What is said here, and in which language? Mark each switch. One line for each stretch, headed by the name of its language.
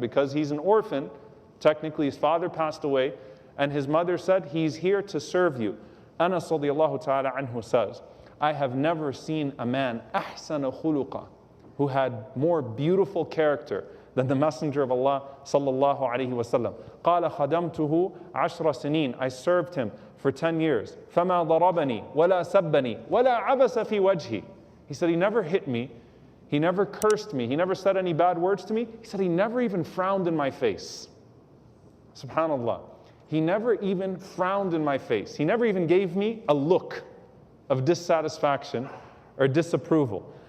English: Because he's an orphan. Technically, his father passed away, and his mother said, he's here to serve you. Anas radiallahu ta'ala anhu says, I have never seen a man
Arabic: ahsana khuluqa,
English: who had more beautiful character than the Messenger of Allah sallallahu alaihi wasallam.
Arabic: قال خدمته 10 سنين.
English: I served him for 10 years.
Arabic: فما ضربني ولا سبني ولا عبس في وجهي.
English: He said he never hit me, he never cursed me, he never said any bad words to me. He said he never even frowned in my face. Subhanallah. He never even frowned in my face. He never even gave me a look of dissatisfaction or disapproval.